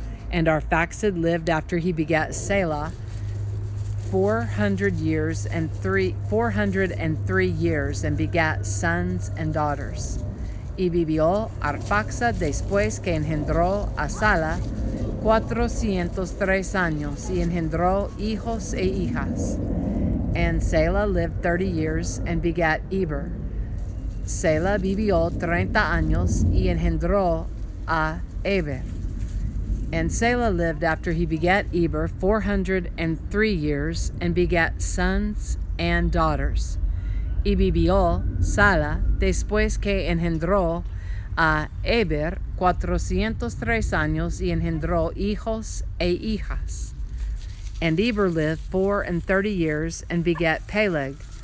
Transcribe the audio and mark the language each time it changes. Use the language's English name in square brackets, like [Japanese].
[English] And Arphaxad lived after he begat Selah 403 years, and begat sons and daughters. [Spanish] Y vivió Arphaxad después que engendró a Sala 403 años, y engendró hijos e hijas. [English] And Selah lived 30 years, and begat Eber. [Spanish] Selah vivió 30 años, y engendró a Eber. [English] And Selah lived after he begat Eber 403 years, and begat sons and daughters. [Spanish] Y vivió Sala después que engendró a Eber 403 años y engendró hijos e hijas. [English] And Eber lived 34 years and begat Peleg.